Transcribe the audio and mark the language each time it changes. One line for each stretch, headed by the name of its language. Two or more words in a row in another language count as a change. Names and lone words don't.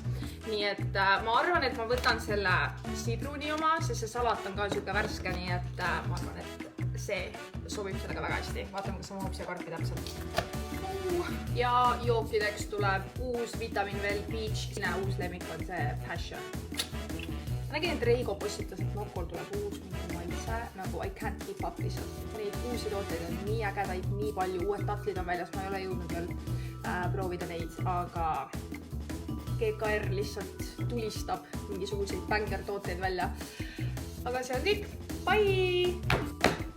Estonian: Nii et ma arvan, et ma võtan selle sidruni oma, sest see salat on ka siuke värske, nii et ma arvan, et see sobib sellega väga hästi. Vaatame, kas mahub siia karpi täpselt. Ja jookideks tuleb uus Vitamin Well Peach. Uus lemmik on see Passion. Ma nägin, et Reigo postitas, et Nokol tuleb uus maitse, nagu
English: I can't keep up
Estonian: lihtsalt. Neid uusi tooteid on nii ägedaid, nii palju, uued tatlid on väljas, ma ei ole jõudnud veel proovida neid, aga GKR lihtsalt tulistab mingisuguseid banger tooteid välja. Aga see on kõik. Bye!